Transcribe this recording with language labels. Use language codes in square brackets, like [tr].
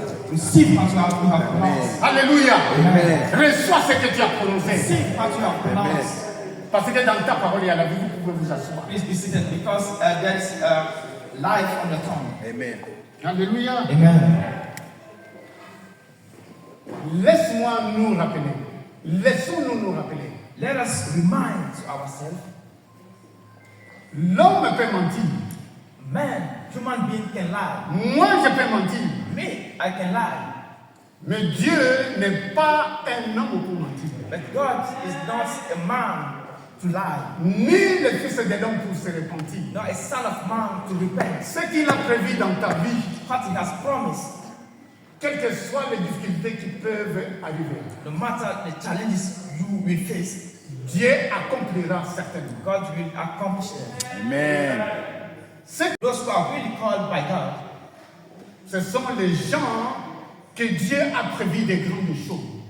[en] Receive what you have pronounced. Alléluia. Amen. [fr] Reçois ce que tu as prononcé. [en] Receive what you have pronounced. [fr] Parce que dans ta parole, il y a la vie. Vous pouvez vous asseoir. [en] Please be seated because there is life on the tongue. Amen. Alléluia. Amen. [fr] Laisse-moi nous rappeler. Laissons-nous nous rappeler. [en] Let us remind ourselves. [fr] L'homme peut mentir. [en] Man, human being can lie. [fr] Moi, je peux mentir. [en] Me, I can lie. [fr] Mais Dieu n'est pas un homme pour mentir. [en] But God is not a man to lie, [fr] Ni le fils de l'homme pour se repentir. [en] nor a son of man to repent. [fr] Ce qu'il a prévu dans ta vie, [en] What he has promised, [fr] quelles que soient les difficultés qui peuvent arriver, [en] no matter the challenges you will face, [fr] Dieu accomplira certainement. [en] God will accomplish them. Amen. Those who are really called by God, [fr] Ce sont les gens que Dieu a prévu des grandes choses.